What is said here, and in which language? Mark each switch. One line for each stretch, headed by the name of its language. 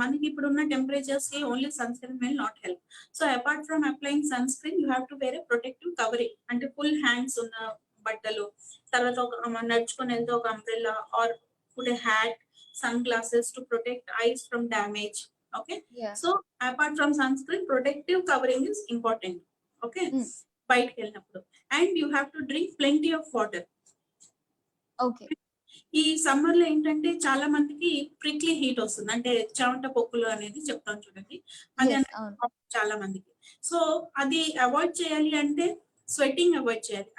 Telugu: మనకి ఇప్పుడున్న టెంపరేచర్స్ కి
English: Only sunscreen will not help. So apart from applying sunscreen you have to wear a protective covering
Telugu: అంటే full hands ఉన్న బట్టలు, తర్వాత ఒక నడుచుకొని వెళ్తే ఒక umbrella are put a hat,
English: Sunglasses to protect eyes from damage. Okay. Yeah! So apart from sunscreen, protective covering is important. Okay. Hmm.
Telugu: బయటకి వెళ్ళినప్పుడు
English: And you have to drink plenty of water. Okay.
Telugu: ఈ summer లో ఏంటంటే చాలా మందికి prickly heat వస్తుంది, అంటే చెమట పొక్కులు అనేది చెప్తాం చూడండి, అది యెస్. అనేది అవును. చాలా మందికి. సో అది అవాయిడ్ చేయాలి అంటే స్వెట్టింగ్ అవాయిడ్ చేయాలి.